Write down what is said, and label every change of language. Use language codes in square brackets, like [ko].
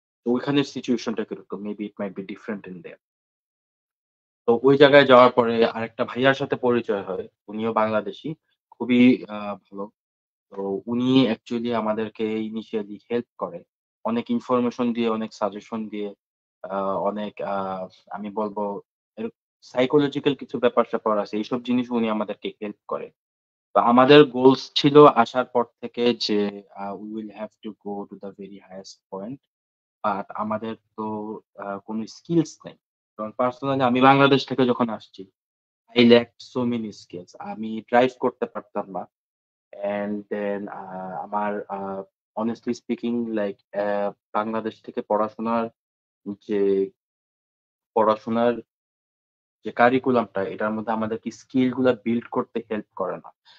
[bn] তো ওইখানের সিচুয়েশনটা কিরকম? [en] Maybe it might be different in there. [bn] তো ওই জায়গায় যাওয়ার পরে আরেকটা ভাইয়ার সাথে পরিচয় হয়। উনিও বাংলাদেশী। খুবই আ ভালো। তো উনি অ্যাকচুয়ালি আমাদেরকে ইনিশিয়ালি হেল্প করে। অনেক ইনফরমেশন দিয়ে, অনেক সাজেশন দিয়ে, আ অনেক আমি বলব এর সাইকোলজিক্যাল কিছু ব্যাপার-স্যাপার আছে। এইসব জিনিস উনি আমাদেরকে হেল্প করে। তো আমাদের গোলস ছিল আসার পর থেকে যে [en] we will have to go to the very highest point. [bn] But আমাদের তো কোন স্কিলস নাই। কারণ পার্সোনালি আমি বাংলাদেশ থেকে যখন আসছি, [en] I lacked so many skills. [bn] আমি ড্রাইভ করতে পারতাম না। অ্যান্ড দেন আমার [en] honestly speaking [bn] লাইক বাংলাদেশ থেকে যে পড়াশোনার যে কারিকুলামটা এটার মধ্যে আমাদেরকে স্কিল গুলা বিল্ড করতে হেল্প করে না।